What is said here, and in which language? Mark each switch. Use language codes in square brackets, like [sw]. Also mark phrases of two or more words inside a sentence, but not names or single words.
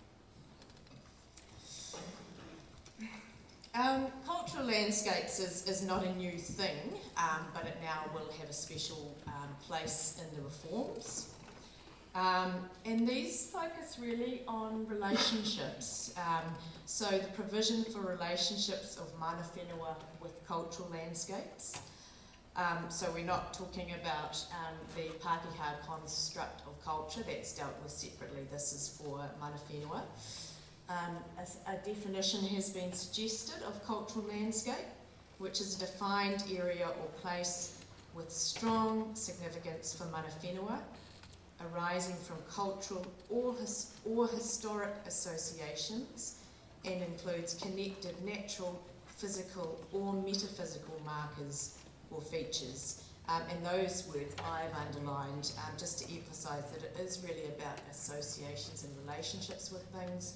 [en] Cultural landscapes is not a new thing, but it now will have a special place in the reforms. And these focus really on relationships. So the provision for relationships of [mi] mana whenua [en] with cultural landscapes. So we're not talking about the Pākehā construct of culture, that's dealt with separately. This is for [mi] mana whenua. [en] A definition has been suggested of cultural landscape, which is a defined area or place with strong significance for [mi] mana whenua, [en] arising from cultural or historic associations, and includes connected natural, physical or metaphysical markers or features. And those words I've underlined just to emphasise that it is really about associations and relationships with things.